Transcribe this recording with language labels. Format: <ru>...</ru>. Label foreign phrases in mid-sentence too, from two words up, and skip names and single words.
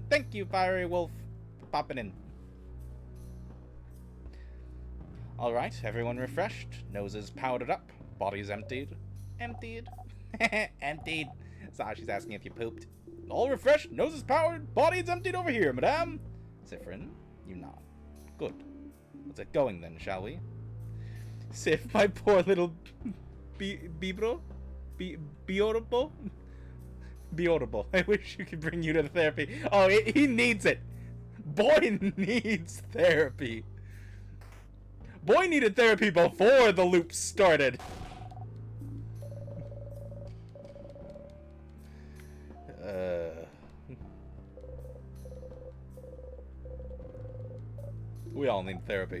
<en>Thank you, Fiery Wolf, for popping in. Alright, everyone refreshed, noses powdered up, bodies emptied. Emptied? Emptied. So she's asking if you pooped. All refreshed, noses powered, bodies emptied over here, madame. Siffrin, you nod. Good. Let's get going then, shall we? Sif, my poor little Bibro? Biorbo? Biorbo. I wish you could bring you to the therapy. Oh, he needs it. Boy needs therapy. Boy needed therapy before the loop started. We all need therapy.</en>